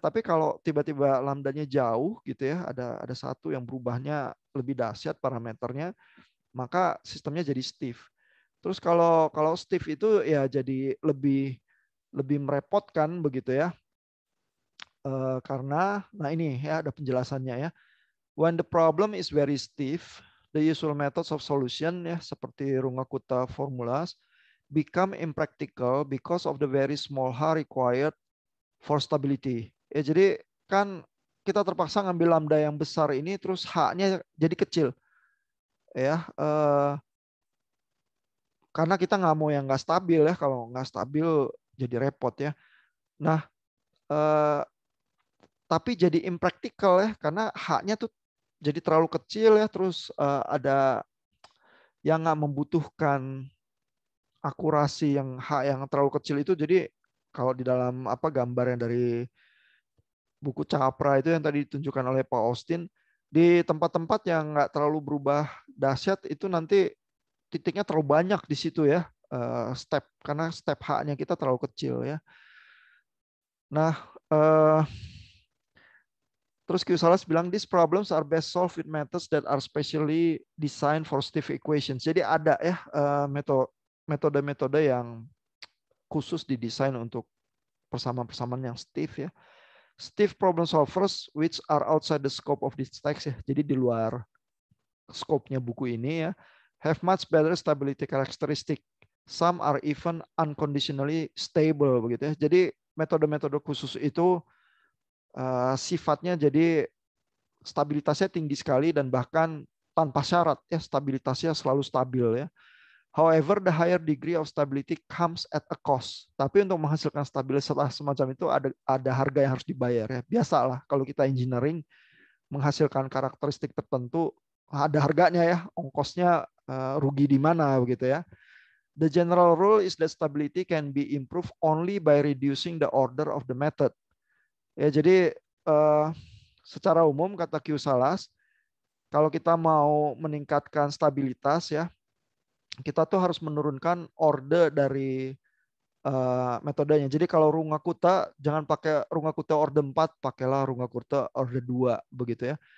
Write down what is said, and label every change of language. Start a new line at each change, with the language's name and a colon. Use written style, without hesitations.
Indonesian: Tapi kalau tiba-tiba lambdanya jauh gitu ya, ada satu yang berubahnya lebih dahsyat parameternya, maka sistemnya jadi stiff. Terus kalau stiff itu ya jadi lebih merepotkan begitu ya. Karena, nah ini ya ada penjelasannya ya.
English: When the problem is very stiff, the usual methods of solution
Indonesian: ya seperti
English: Runge-Kutta formulas become impractical because of the very small h required for stability.
Indonesian: Ya jadi kan kita terpaksa ngambil lambda yang besar ini terus h-nya jadi kecil ya. Karena kita nggak mau yang nggak stabil ya. Kalau nggak stabil jadi repot ya. Nah, tapi jadi impractical ya karena h-nya tuh jadi terlalu kecil ya, terus ada yang nggak membutuhkan akurasi yang h yang terlalu kecil itu. Jadi kalau di dalam apa gambar yang dari buku Capra itu yang tadi ditunjukkan oleh Pak Austin, di tempat-tempat yang nggak terlalu berubah dahsyat itu nanti titiknya terlalu banyak di situ ya, step karena step h-nya kita terlalu kecil ya. Nah, terus Q-Salas bilang,
English: these problems are best solved with methods that are specially designed for stiff equations.
Indonesian: Jadi ada ya metode-metode yang khusus didesain untuk persamaan-persamaan yang stiff ya.
English: Stiff problem solvers which are outside the scope of this text ya.
Indonesian: Jadi di luar scope-nya buku ini ya.
English: Have much better stability characteristic. Some are even unconditionally stable
Indonesian: begitu ya. Jadi metode-metode khusus itu sifatnya jadi stabilitasnya tinggi sekali dan bahkan tanpa syarat ya, stabilitasnya selalu stabil ya.
English: However, the higher degree of stability comes at a cost.
Indonesian: Tapi untuk menghasilkan stabilitas semacam itu ada harga yang harus dibayar ya. Biasalah kalau kita engineering menghasilkan karakteristik tertentu ada harganya ya, ongkosnya rugi di mana begitu ya.
English: The general rule is that stability can be improved only by reducing the order of the method.
Indonesian: Ya, jadi secara umum kata Q-Salas, kalau kita mau meningkatkan stabilitas ya, kita tuh harus menurunkan order dari metodenya. Jadi kalau Runge-Kutta jangan pakai Runge-Kutta order 4, pakailah Runge-Kutta order 2 begitu ya.